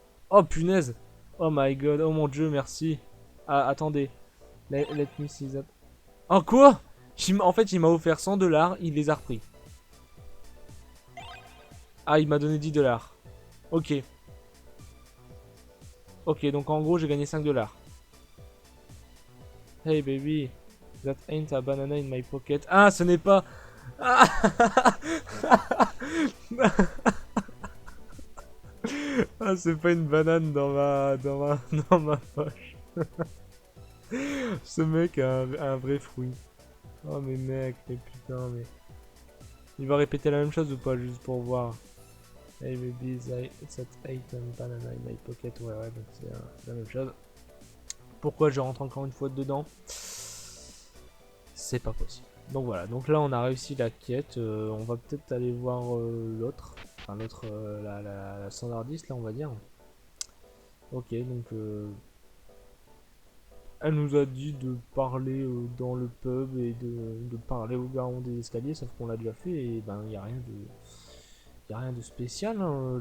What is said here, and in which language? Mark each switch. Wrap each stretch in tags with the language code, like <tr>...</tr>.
<fr>Oh punaise!</fr> <en>Oh my god!</en> <fr>Oh mon dieu, merci. Ah, attendez.</fr> <en>Let me see that.</en> <fr>Oh quoi? En fait, il m'a offert 100 $. Il les a repris. Ah, il m'a donné 10 $. Ok. Ok, donc en gros, j'ai gagné 5 $.</fr> <en>Hey baby, that ain't a banana in my pocket.</en> <fr>Ah, ce n'est pas... Ah, ah c'est pas une banane dans ma poche. Ce mec a un vrai fruit. Oh mais mec, mais putain, mais... Il va répéter la même chose ou pas, juste pour voir.</fr> <en>Hey baby, that ain't a banana in my pocket.</en> <fr>Ouais, donc c'est la même chose. Pourquoi je rentre encore une fois dedans? C'est pas possible. Donc voilà, donc là on a réussi la quête. On va peut-être aller voir l'autre. Enfin l'autre, la standardiste là on va dire. Ok, donc elle nous a dit de parler dans le pub et de parler au garant des escaliers, sauf qu'on l'a déjà fait et ben il n'y a rien de spécial, hein.</fr>